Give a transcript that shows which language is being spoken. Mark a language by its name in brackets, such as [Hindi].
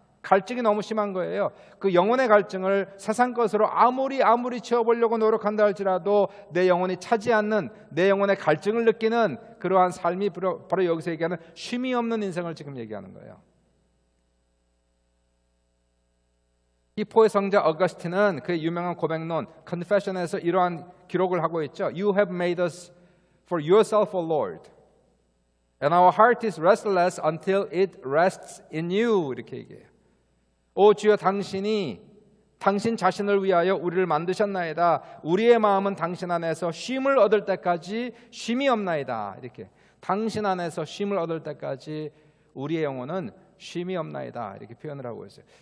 [Korean] 갈증이 너무 심한 거예요. 그 영혼의 갈증을 세상 것으로 아무리 채워보려고 노력한다 할지라도 내 영혼이 차지 않는 내 영혼의 갈증을 느끼는 그러한 삶이 바로 여기서 얘기하는 쉼이 없는 인생을 지금 얘기하는 거예요. 히포의 성자 어거스틴은 그의 유명한 고백론 Confession에서 이러한 기록을 하고 있죠. [English] You have made us for yourself, O Lord, and our heart is restless until it rests in you. [Korean] 이렇게 얘기해요. 오 주여 당신이 당신 자신을 위하여 우리를 만드셨나이다. 우리의 마음은 당신 안에서 쉼을 얻을 때까지 쉼이 없나이다. 이렇게 당신 안에서 쉼을 얻을 때까지 우리의 영혼은 쉼이 없나이다. 이렇게 표현을 하고 있어요.